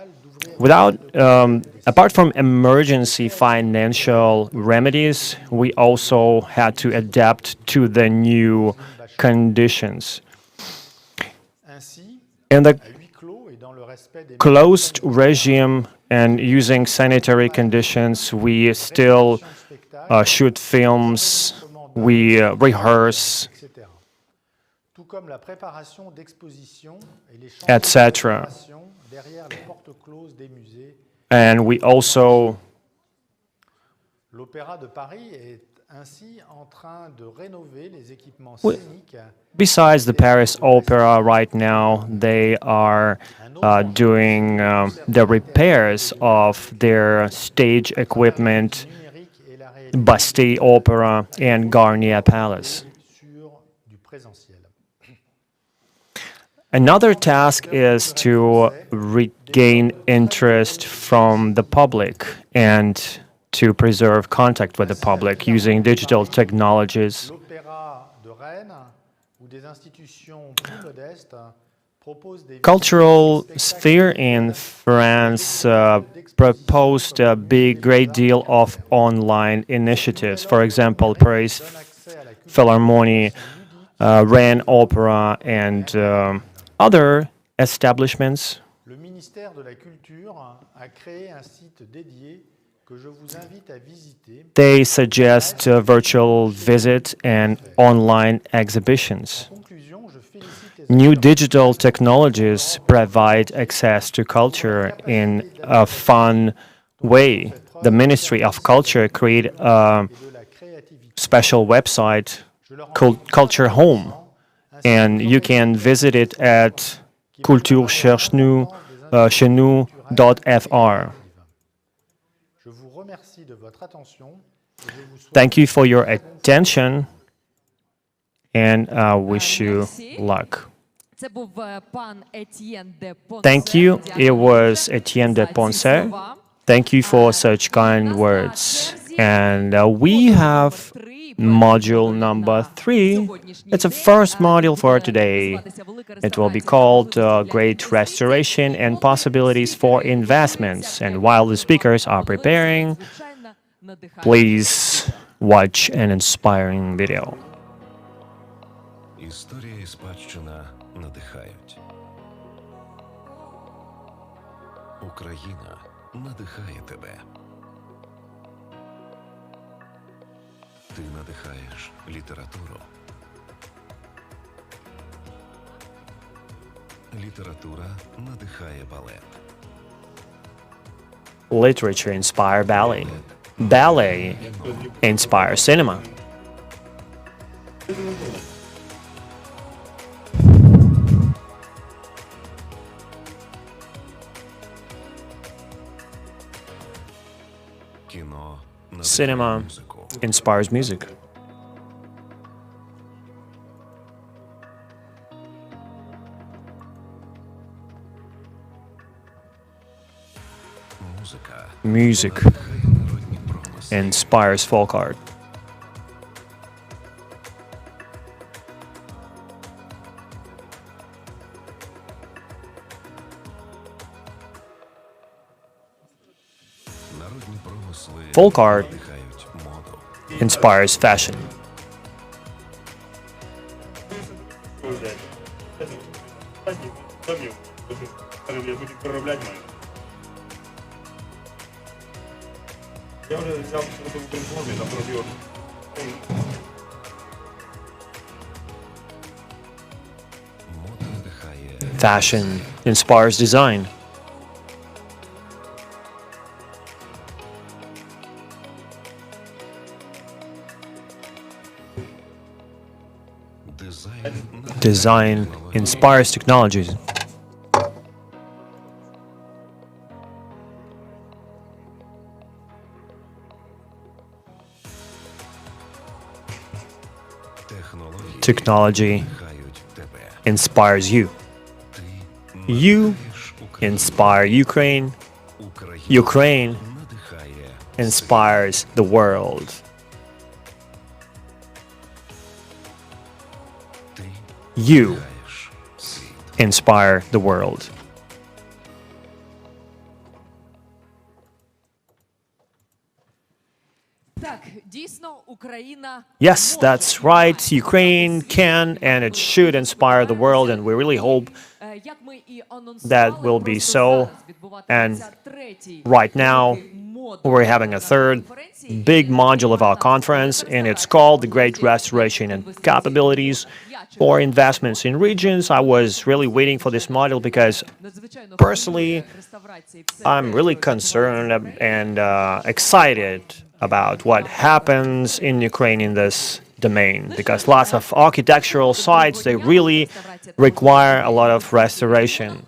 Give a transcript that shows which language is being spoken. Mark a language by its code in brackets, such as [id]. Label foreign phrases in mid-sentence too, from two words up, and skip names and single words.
[en] Apart from emergency financial remedies, we also had to adapt to the new conditions. In the closed regime and using sanitary conditions, we still shoot films We rehearse, etc. [fr] Tout comme la préparation d'expositions et les chantiers etc. d'opération derrière les portes closes des musées. [en] And we also, [fr] L'Opéra de Paris est ainsi en train de rénover les équipements [en] we- [fr] scéniques. [en] besides the Paris Opera, right now they are doing the repairs of their stage equipment, [fr] Numérique et la réalité [en] Bastille Opera and Garnier Palace. [fr] sur du présentiel. [en] Another task is to regain interest from the public and to preserve contact with the public using digital technologies. [fr] L'Opéra de Rennes ou des institutions plus modestes proposent des [en] Cultural sphere in France proposed a great deal of online initiatives. For example, Paris [fr] accès à la culture [en] Philharmonie, Rennes Opera, and other establishments. [fr] Le ministère de la Culture a créé un site dédié que je vous invite à visiter. [en] They suggest virtual visit and online exhibitions. [fr] En conclusion, je félicite les [en] New digital technologies provide access to culture in a fun way. The Ministry of Culture created a [fr] de la créativité. [en] special website called Culture Home, and you can visit it at culturecherchenou.fr. [fr] Je vous remercie de votre attention et je vous souhaite [en] Thank you for your attention, and I wish you luck. [uk] Це був пан Етьєн де Понсе. [en] Thank you. It [uk] Дякую [en] was [uk] дуже [en] Etienne de [uk] за ці [en] Ponce. [uk] слова. [en] Thank you for such kind words. And we have module number 3. It's a first module for today. It will be called Great Restoration and Possibilities for Investments. And while the speakers are preparing, please watch an inspiring video. [uk] Історія і спадщина надихають. Україна надихає тебе. Ти надихаєш літературу. Література надихає балет. [en] Literature inspire ballet. Ballet inspire cinema. [uk] Кіно надихає [en] Cinema [uk] музику. [en] inspires music. [uk] Музика [en] Music [uk] надихає народні промисли. [en] inspires folk art. [uk] Народні промисли [en] Folk art [uk] надихають моду. [en] inspires fashion. [uk] Я буду переробляти маю. Я вже взяв в Українському, там пробив. Мода надихає [en] Fashion inspires design. [uk] дизайн. [en] Design inspires technologies. [uk] Технології [en] Technology [uk] надихають тебе. [en] inspires you. [uk] Ти [en] You [uk] надихаєш Україну. [en] inspire Ukraine. [uk] Україна [en] Ukraine [uk] надихає [en] inspires the world. [uk] ти [en] You [uk] надихаєш світ. [en] inspire the world. [uk] Так, дійсно, Україна [en] Yes, [uk] може [en] that's right. Ukraine can and it should inspire the world, and we really hope [uk] Як ми і [en] that will be [uk] анонсували, [en] so. [uk] просто зараз відбуватиметься [en] And [uk] третій [en] right now, [uk] великий [en] we're having a third big module of our conference, and it's called The Great Restoration and Capabilities for Investments in Regions. I was really waiting for this module because personally, I'm really concerned and excited about what happens in Ukraine in this domain, because lots of architectural sites, they really require a lot of restoration.